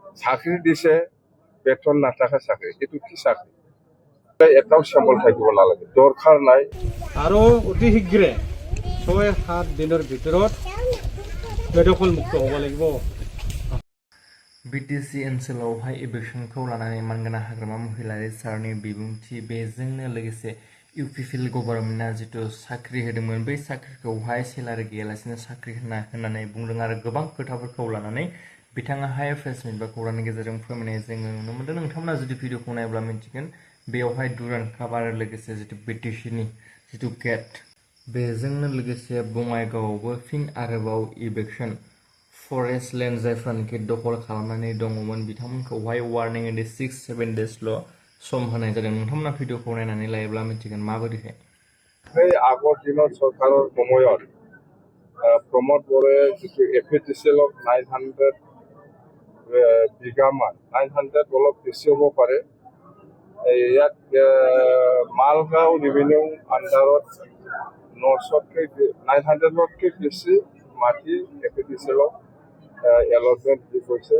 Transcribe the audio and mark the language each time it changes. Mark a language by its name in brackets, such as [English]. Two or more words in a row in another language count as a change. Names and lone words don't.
[Assamese] চাকরি দিছে বেতন নাথাকা চাকৰি এইটো কি চাকৰি এটাও চেম্বল থাকিব নালাগে দৰকাৰ নাই আৰু অতি শীঘ্ৰে 6-7 দিনৰ ভিতৰত বেদখল মুক্ত হ'ব লাগিব। [Bodo] बिटिसि ओनसोलावहाय इभेक्सनखौ लानानै मानगोनां हाग्रामा महिलारि सारनि बिबुंथि बेजोंनो लोगोसे इउपिपिएल गभर्नमेन्टआ जितु साख्रि होदोंमोन बै साख्रिखौहाय सेलारि गैयालासिनो साख्रि होननानै बुंदों आरो गोबां खोथाफोरखौ लानानै बिथाङाहाय [English] press meet [Bodo] बा खौरांनि गेजेरजों फोरमायनाय जोङो नुनो मोन्दों। नोंथांमोना जुदि भिडिअखौ नायोब्ला मिन्थिगोन बेयावहाय दुरान्ड काप आरो लोगोसे जितु बिटिसिनि जितु गेट बेजोंनो लोगोसे बङाइगावआवबो फिन आरोबाव इभेक्सन [English] forest land [Bodo] जायफ्रानोखि दखल खालामनानै दङमोन बिथांमोनखौहाय [English] warning in 6-7 days' [Bodo] सम होनाय जादों। नोंथांमोना भिडिअखौ नायनानै लायोब्ला मिन्थिगोन माबोरैहाय। [Assamese] সেই আগৰ দিনৰ চৰকাৰৰ সময়ত প্ৰমোদ বড়োৱে যিটো এপিডিচিএলক 900 বিঘামান 900 অলপ বেছি হ'ব পাৰে ইয়াত মালগাঁও ৰেভিনিউ আণ্ডাৰত 900তকৈ বেছি মাটি এপিডিচিএলক এলটমেণ্ট দি গৈছে।